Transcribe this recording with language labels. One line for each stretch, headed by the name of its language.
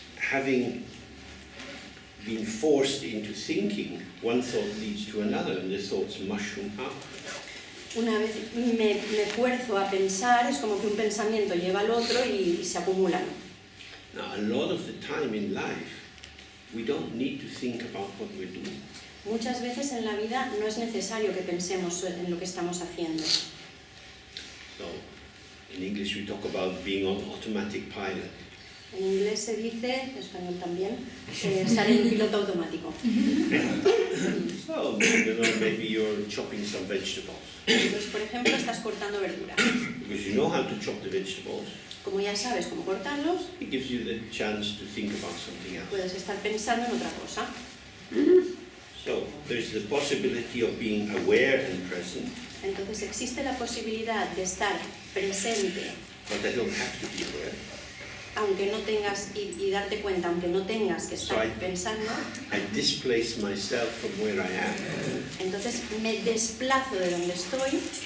English: Having been forced into thinking, one thought leads to another, and the thoughts mushroom up.
Spanish: Una vez me fuerzo a pensar, es como que un pensamiento lleva al otro y se acumulan.
English: Now, a lot of the time in life, we don't need to think about what we're doing.
Spanish: Muchas veces en la vida no es necesario que pensemos en lo que estamos haciendo.
English: So, in English we talk about being on automatic pilot.
Spanish: En inglés se dice, en español también, estar en piloto automático.
English: So, you know, maybe you're chopping some vegetables.
Spanish: Entonces, por ejemplo, estás cortando verduras.
English: Because you know how to chop the vegetables,
Spanish: Como ya sabes cómo cortarlos,
English: it gives you the chance to think about something else.
Spanish: puedes estar pensando en otra cosa.
English: So, there's the possibility of being aware and present,
Spanish: Entonces existe la posibilidad de estar presente,
English: but I don't have to be aware.
Spanish: aunque no tengas, y darte cuenta, aunque no tengas que estar
English: Right.
Spanish: pensando.
English: I displace myself from where I am
Spanish: Entonces me desplazo de donde estoy